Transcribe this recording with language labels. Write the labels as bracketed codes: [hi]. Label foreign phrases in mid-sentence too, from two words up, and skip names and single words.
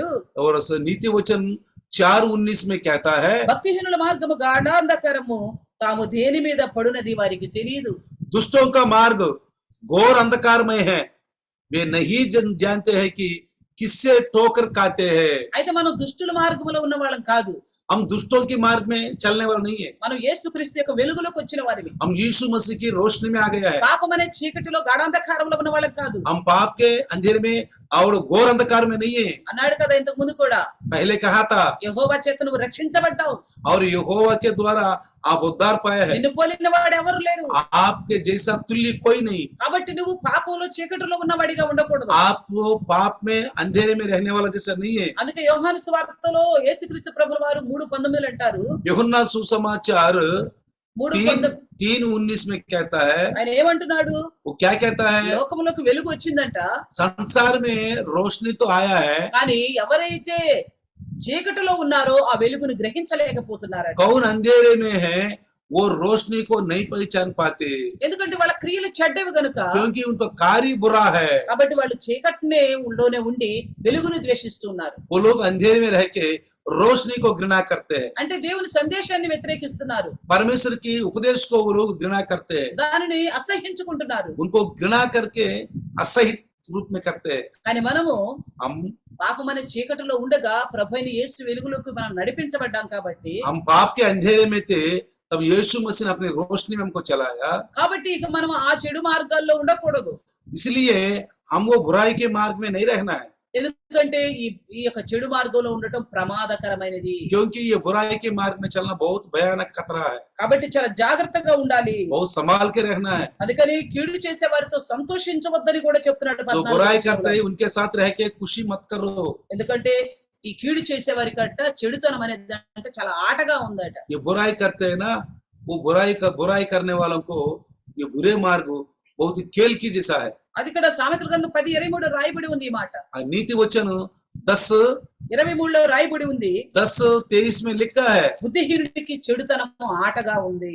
[hi] और नीति वचन 4:19 में कहता है [te] భక్తిహీనుల మార్గము గాఢాంధకరము, తాము దేని మీద పడునది వారికి తెలియదు. [hi] दुष्टों का मार्ग घोर अंधकारमय है, वे नहीं जानते हैं कि किससे ठोकर खाते हैं। [te] అయితే మనం దుష్టుల మార్గములో ఉన్న వాళ్ళం కాదు, [hi] हम दुष्टों के मार्ग में चलने वाले नहीं है, [te] మనం యేసుక్రీస్తు యొక్క వెలుగులోకి వచ్చిన వారిని. [hi] हम यीशु मसीह की रोशनी में आ गया है। [te] పాపం అనే చీకటిలో గాఢాంధకారంలో ఉన్న వాళ్ళం కాదు, [hi] हम पाप के अंधेरे में और घोर अंधकार में नहीं है। [te] అన్నాడు కదా ఇంతకు ముందు కూడా, [hi] पहले कहा था [te] యెహోవా చేత నువ్వు రక్షించబడ్డావు, [hi] और यहोवा के द्वारा आप उद्धार पाए हैं। [te] నిన్ను పోలిన వాడు ఎవరు లేరు. [hi] आपके जैसा तुल्य कोई नहीं। [te] కాబట్టి నువ్వు పాపంలో చీకటిలో ఉన్నవాడిగా ఉండకూడదు. [hi] आप वो पाप में अंधेरे में रहने वाला जैसा नहीं है। [te] అందుకే యోహాను సువార్తలో యేసుక్రీస్తు ప్రభుల వారు 3:19 అంటారు. [hi] यूहन्ना सुसमाचार 3:19 3:19 में कहता है, [te] ఆయన ఏమంటున్నాడు? [hi] वो क्या कहता है? [te] లోకములకు వెలుగు వచ్చిందంట, [hi] संसार में रोशनी तो आया है, [te] కానీ ఎవరైతే చీకటిలో ఉన్నారో ఆ వెలుగును గ్రహించలేకపోతున్నారట. [hi] कौन अंधेरे में है वो रोशनी को नहीं पहचान पाते, [te] ఎందుకంటే వాళ్ళ క్రియలు చెడ్డవి గనుక. [hi] क्योंकि उनका कार्य बुरा है। [te] కాబట్టి వాళ్ళు చీకటిలోనే ఉండి వెలుగును ద్వేషిస్తున్నారు. [hi] वो लोग अंधेरे में रह के रोशनी को घृणा करते हैं। [te] అంటే దేవుని సందేశాన్ని వ్యతిరేకిస్తున్నారు, [hi] परमेश्वर की उपदेश को वो लोग घृणा करते हैं, [te] దానిని అసహ్యించుకుంటున్నారు. [hi] उनको घृणा करके असहित रूप में करते हैं। [te] కానీ మనము [hi] हम [te] పాపం అనే చీకటిలో ఉండగా ప్రభువైన యేసు వెలుగులోకి మనం నడిపించబడ్డాం కాబట్టి, [hi] हम पाप के अंधेरे में थे, तब यीशु मसीह ने अपनी रोशनी में हमको चलाया। [te] కాబట్టి ఇక మనం ఆ చెడు మార్గాల్లో ఉండకూడదు. [hi] इसलिए हम वो बुराई के मार्ग में नहीं रहना है, [te] ఎందుకంటే ఈ యొక్క చెడు మార్గంలో ఉండటం ప్రమాదకరమైనది. [hi] क्योंकि ये बुराई के मार्ग में चलना बहुत भयानक खतरा है। [te] కాబట్టి చాలా జాగ్రత్తగా ఉండాలి. [hi] बहुत संभाल के रहना है। [te] అందుకని కీడు చేసే వారితో సంతోషించవద్దని కూడా చెప్తున్నాడు [hi] जो [te] 14వ [hi] बुराई [te] వచనంలో. [hi] करते हैं उनके साथ रह के खुशी मत करो। [te] ఎందుకంటే ఈ కీడు చేసే వారికంట చెడుతనం అనేది అంటే చాలా ఆటగా ఉందట. [hi] ये बुराई करते हैं ना, वो बुराई करने वालों को ये बुरे मार्ग बहुत ही खेल की जैसा है। [te] అది ఇక్కడ సామెతల గ్రంథం 10:23 రాయబడి ఉంది ఈ మాట. [hi] और नीति वचन [te] 10:23లో రాయబడి ఉంది, [hi] 10:23 में लिखा है। [te] బుద్ధిహీనుడికి చెడుతనము ఆటగా ఉంది.